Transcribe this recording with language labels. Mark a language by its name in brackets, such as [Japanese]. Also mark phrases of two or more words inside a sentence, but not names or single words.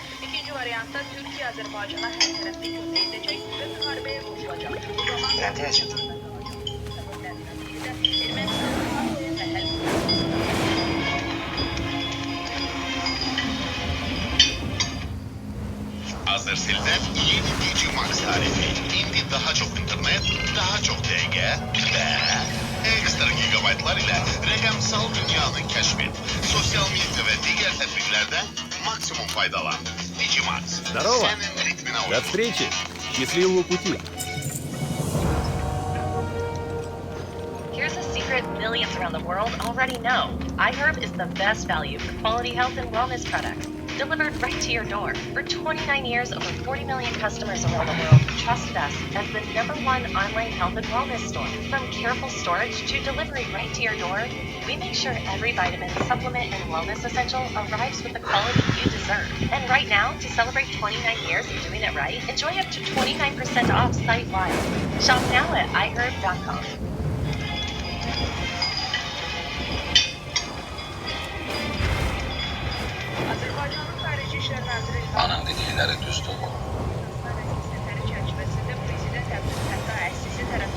[Azerbaijani] İkinci variantda Türkiyə Azərbaycana hər tərəfli kömək edəcək və müharibəyə qoşulacaq. Bu zaman... Nə deyəcək? [Turkish] Azersel'den yeni DJ Max tarifi. Şimdi daha çok internet, daha çok DG ve ekstra gigabaytlar ile rakamsal dünyanın keşfet. Sosyal medya ve diğer tedbirlerden maksimum faydalan. Digimax. [Russian] Здорово. [Turkish] Senin ritmine [Russian] До [Turkish] uygun. [Russian] встречи! Счастливого пути! [English] Here's a secret millions around the world already know. iHerb is the best value for quality health and wellness products, delivered right to your door. For 29 years, over 40 million customers around the world trusted us as the #1 online health and wellness store. From careful storage to delivery right to your door, we make sure every vitamin, supplement, and wellness essential arrives with the quality you deserve. And right now, to celebrate 29 years of doing it right, enjoy up to 29% off site-wide. Shop now at iHerb.com. [Azerbaijani] Azərbaycanın Xarici İşlər Naziri Anın dedikləri düzdür. səfəri çərçivəsində Prezident Əbdülfəttah Əl-Sisi tərəfindən